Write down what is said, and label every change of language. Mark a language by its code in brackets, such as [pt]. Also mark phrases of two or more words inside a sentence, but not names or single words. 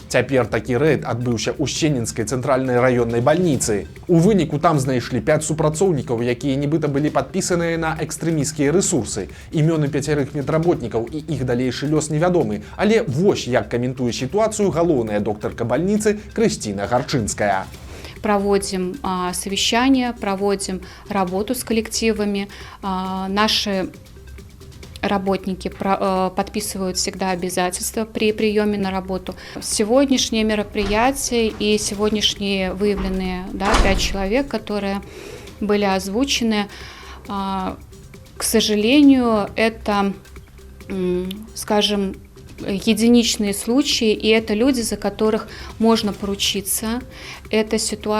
[be] Цяпер такі рэйд адбыўся ў Сенінскай цэнтральнай раённай бальніцы. У выніку там знайшлі 5 супрацоўнікаў, якія нібыта былі падпісаныя на экстрэмісцкія рэсурсы. Імёны 5 медработнікаў і іх далейшы лёс невядомы. Але вось як каментуе сітуацыю галоўная доктарка бальніцы Крысціна Гарчынская. [ru] Проводим совещания, проводим работу с коллективами. Наши работники подписывают всегда обязательства при приеме на работу. Сегодняшнее мероприятие и сегодняшние выявленные 5 человек, которые были озвучены, к сожалению, это, скажем, единичные случаи, и это люди, за которых можно поручиться.